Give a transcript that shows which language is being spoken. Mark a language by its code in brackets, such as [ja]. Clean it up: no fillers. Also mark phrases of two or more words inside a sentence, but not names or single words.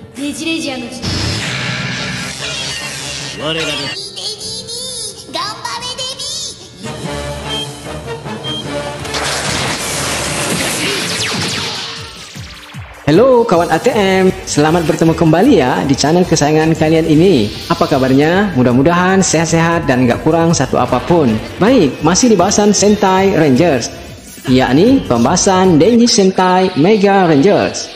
[ja] ネジレジアの時代。我らの頑張れデビー。 [id] Halo kawan ATM, selamat bertemu kembali ya di channel kesayangan kalian ini. Apa kabarnya? Mudah-mudahan sehat-sehat dan gak kurang satu apapun. Baik, masih di bahasan Sentai Rangers, yakni pembahasan Denji Sentai Mega Rangers.